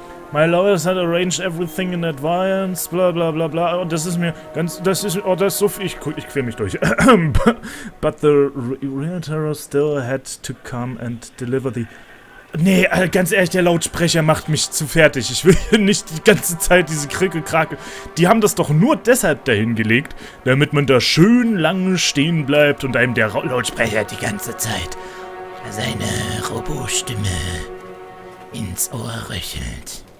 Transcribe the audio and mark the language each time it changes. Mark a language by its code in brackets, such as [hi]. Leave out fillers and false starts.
[en] My lawyers had arranged everything in advance, bla bla bla bla. [de] Und das ist mir ganz, das ist so viel, ich quäl mich durch. [en] But the realtor still had to come and deliver the... [de] Nee, ganz ehrlich, der Lautsprecher macht mich zu fertig. Ich will hier nicht die ganze Zeit diese Krickelkrake. Die haben das doch nur deshalb dahin gelegt, damit man da schön lange stehen bleibt und einem der Lautsprecher die ganze Zeit seine Robostimme ins Ohr röchelt.